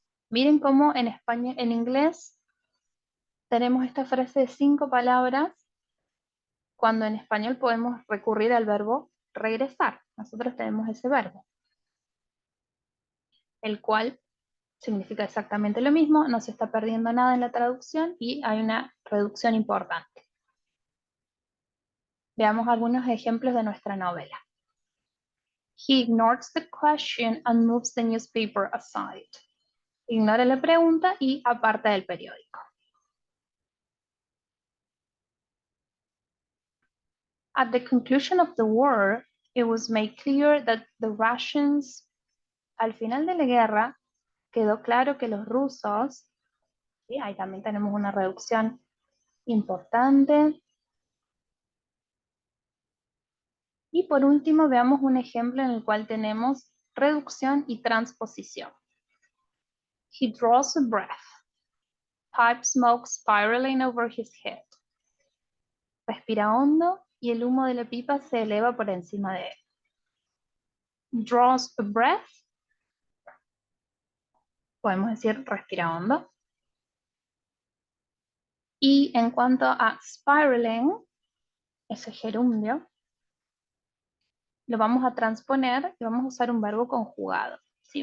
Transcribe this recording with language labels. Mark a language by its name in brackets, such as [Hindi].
[Spanish] Miren cómo en España, en inglés tenemos esta frase de 5 palabras, cuando en español podemos recurrir al verbo regresar. Nosotros tenemos ese verbo, el cual significa exactamente lo mismo, no se está perdiendo nada en la traducción y hay una reducción importante. Veamos algunos ejemplos de nuestra novela. [English] He ignores the question and moves the newspaper aside. [Spanish] Ignora la pregunta y aparta del periódico. [English] At the conclusion of the war, it was made clear that the Russians, [Spanish] al final de la guerra, quedó claro que los rusos, ¿sí? Ahí también tenemos una reducción importante. Y por último, veamos un ejemplo en el cual tenemos reducción y transposición. [English] He draws a breath. Pipe smoke spiraling over his head. [Spanish] Respira hondo y el humo de la pipa se eleva por encima de él. [English] Draws a breath. [Spanish] Podemos decir respira hondo. Y en cuanto a spiraling, ese gerundio, lo vamos a transponer y vamos a usar un verbo conjugado. ¿Sí?